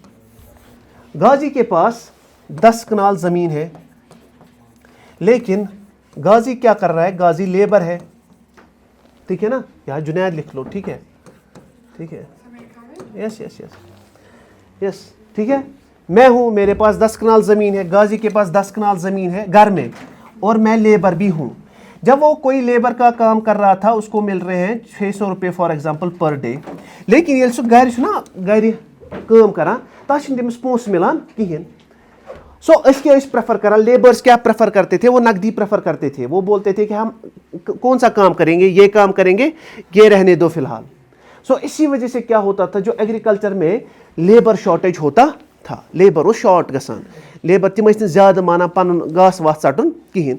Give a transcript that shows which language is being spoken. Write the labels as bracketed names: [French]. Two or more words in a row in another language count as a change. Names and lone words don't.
[Hindi] गाजी के पास 10 कनाल जमीन है, लेकिन गाजी क्या कर रहा है, गाजी लेबर है, ठीक है ना, यहाँ जुनैद लिख लो, ठीक है, यस, ठीक है। मैं हूं, मेरे पास 10 कनाल ज़मीन है, गाजी के पास 10 कनाल ज़मीन है घर में, और मैं लेबर भी हूं। जब वो कोई लेबर का काम कर रहा था उसको मिल रहे हैं 600 रुपये [English] for example per day, [Hindi] लेकिन ये [Kashmiri] सो घर काम करा तमिस पोस मिलान कहें। [Hindi] सो क्या प्रेफर करा, लेबर्स क्या प्रेफर करते थे, वो नकदी प्रेफर करते थे। वो बोलते थे कि हम कौन सा काम करेंगे, ये काम करेंगे, ये रहने दो फिलहाल। सो इसी वजह से क्या होता था, जो एग्रीकल्चर में लेबर शॉर्टेज होता था, [Kashmiri] लेबर वो शॉर्ट गसान, लेबर तम ज़्यादा माना पन घास वास चटन कहें।